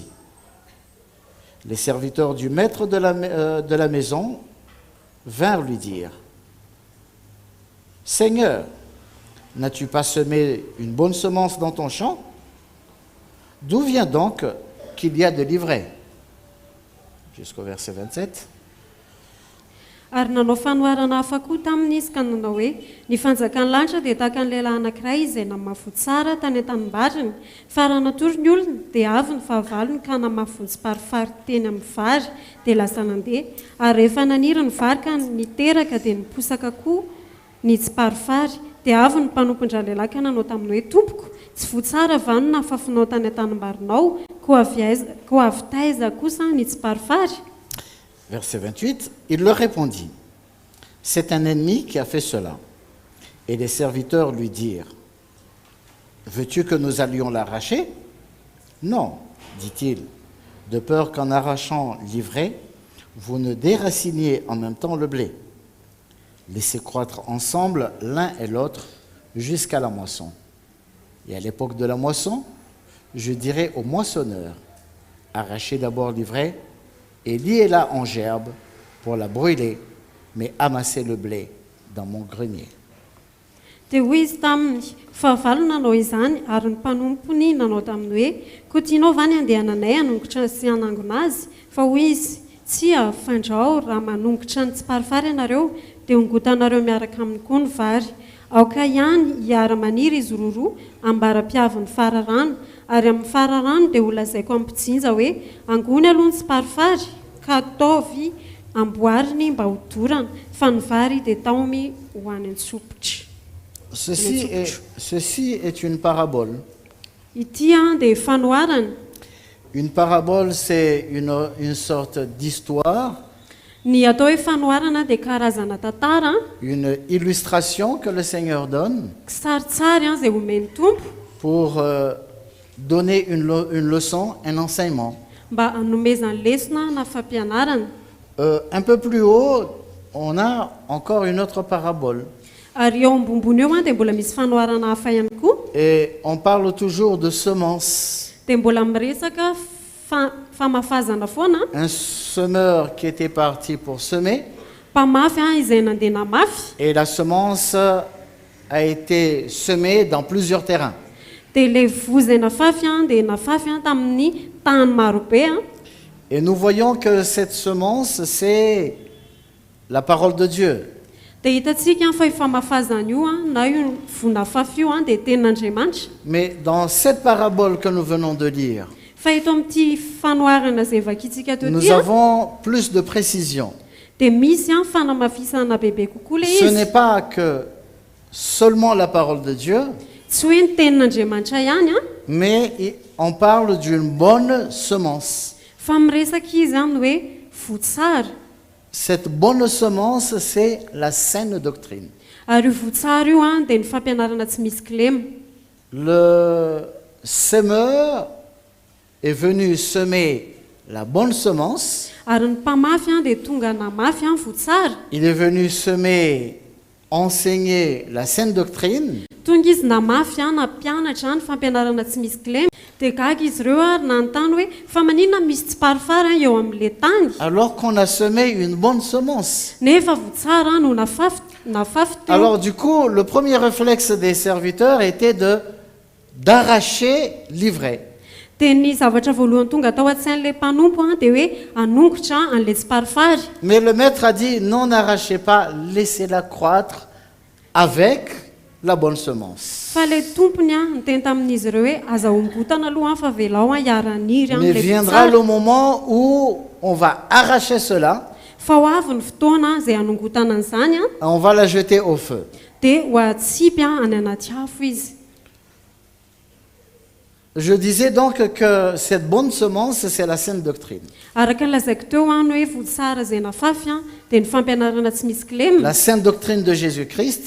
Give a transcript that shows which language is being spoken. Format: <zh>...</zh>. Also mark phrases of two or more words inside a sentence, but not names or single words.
<fr>Les serviteurs du maître de la maison vinrent lui dire: Seigneur, n'as-tu pas semé une bonne semence dans ton champ? D'où vient donc qu'il y a de l'ivraie? Jusqu'au verset 27.</fr> <mg>Ary nanao fanoharana hafa koa tamin'izy ka nanao hoe ny fanjakan'ny lanitra dia tahaka ny lehilahy anankiray izay namafotsy tsara tany an-tanimbariny, fa raha natory ny olona dia avy ny fahavalony ka namafotsy parifary teny amin'ny vary dia lasa nandeha. Ary rehefa naniry ny vary ka niteraka dia niposaka koa ny tsy parifary, dia avy ny mpanompondralehilahy ka nanao taminy hoe: Tompoko, tsy voatsara vany na fafinao tany an-tanimbarinao, koa avy taiza kosa ny tsy parifary.</mg> <fr>Verset 28, il leur répondit: C'est un ennemi qui a fait cela. Et les serviteurs lui dirent: Veux-tu que nous allions l'arracher? Non, dit-il, de peur qu'en arrachant l'ivraie, vous ne déraciniez en même temps le blé. Laissez croître ensemble l'un et l'autre jusqu'à la moisson. Et à l'époque de la moisson, je dirai au moissonneur: Arrachez d'abord l'ivraie et liez-la en gerbe pour la brûler, mais amassez le blé dans mon grenier.</fr> <mg>dia hoy izy taminy fahavalo nanao izany ary ny mpanompony nanao taminy hoe koa tianao vany andehananay hanongotra sy hanangona azy fa hoy izy tsia fandrao raha manongotra ny tsy parifary ianareo dia ongotanareo miaraka aminy koa ny vary aoka ihany hiara-maniry izy roroa ambara-piavy ny fararano ary amin'ny fararano dia holazaiko amin'ny mpijinja hoe angony aloha ny tsy parifary ka ataovy amboariny mba ho dorana fa ny vary dia taomy ho any an-tsopitra.</mg> <fr>Ceci est une parabole.</fr> <mg>Ity dia fanoarana.</mg> <fr>Une parabole, c'est une sorte d'histoire,</fr> <mg>Ny atao hoe fanoarana dia karazana tantara</mg> <fr>une illustration que le Seigneur donne</fr> <mg>kisarisary izay omeny tompo</mg> <fr>pour donner une leçon, un enseignement.</fr> <mg>mba hanomezany lesona na fampianarana.</mg> <fr>Un peu plus haut, on a encore une autre parabole.</fr> <mg>Ary eo ambombony eo dia mbola misy fanoarana hafa ihany koa</mg> <fr>Et on parle toujours de semences.</fr> <mg>dia mbola miresaka famafazana foana.</mg> <fr>Un semeur qui était parti pour semer,</fr> <mg>Mpamafy izay nandeha namafy</mg> <fr>et la semence a été semée dans plusieurs terrains.</fr> <mg>dia ilay vozy nafafy dia nafafy tamin'ny tany marobe.</mg> <fr>Et nous voyons que cette semence, c'est la parole de Dieu.</fr> <mg>Dia hitantsika fa io famafazana io na io vonafafy io dia tenin'Andriamanitra.</mg> <fr>Mais dans cette parabole que nous venons de lire,</fr> <mg>Fa eto amin'ity fanoarana izay vakintsika teo</mg> <fr>nous</fr> <mg>ty</mg> <fr>avons plus de précision.</fr> <mg>dia misy fanamafisana bebe kokoa</mg> <fr>Ce</fr> <mg>ilay</mg> <fr>n'est</fr> <mg>izy.</mg> <fr>pas que seulement la parole de Dieu,</fr> <mg>Tsy hoe ny tenin'Andriamanitra ihany</mg> <fr>mais on parle d'une bonne semence.</fr> <mg>fa miresaka izy hoe votsara.</mg> <fr>Cette bonne semence, c'est la saine doctrine.</fr> <mg>Ary io votsara io dia ny fampianarana tsy misy kilema.</mg> <fr>Le semeur est venu semer la bonne semence.</fr> <mg>Ary ny mpamafy dia tonga namafy votsara.</mg> <fr>Il est venu semer, enseigner la saine doctrine.</fr> <mg>Tonga izy namafy nampianatra ny fampianarana tsy misy kilema. Dia gaga izy ireo ary nanontany hoe fa maninona misy tsy parifary eo amin'ilay tany.</mg> <fr>Alors qu'on a semé une bonne semence.</fr> <mg>Nefa votsara no nafafy teo.</mg> <fr>Alors du coup, le premier réflexe des serviteurs était d'arracher l'ivraie.</fr> <mg>Dia ny zavatra voalohany tonga tao an-tsain'ilay mpanompo dia hoe hanongotra an'ilay tsy parifary.</mg> <fr>Mais le maître a dit, non, n'arrachez pas, laissez-la croître avec la bonne semence.</fr> <mg>Fa ilay tompony niteny tamin'izy ireo hoe aza ongotana aloha fa velao hiara-niry</mg> <fr>Mais viendra le moment où on va arracher cela,</fr> <mg>fa ho avy ny fotoana izay hanongotana an'izany</mg> <fr>on va la jeter au feu.</fr> <mg>dia ho atsipy any anaty afo izy.</mg> <fr>Je disais donc que cette bonne semence, c'est la saine doctrine.</fr> <mg>Araka ny lazaiko teo no hoe votsara izay nafafy dia ny fampianarana tsy misy kilema.</mg> <fr>La saine doctrine de Jésus-Christ,</fr>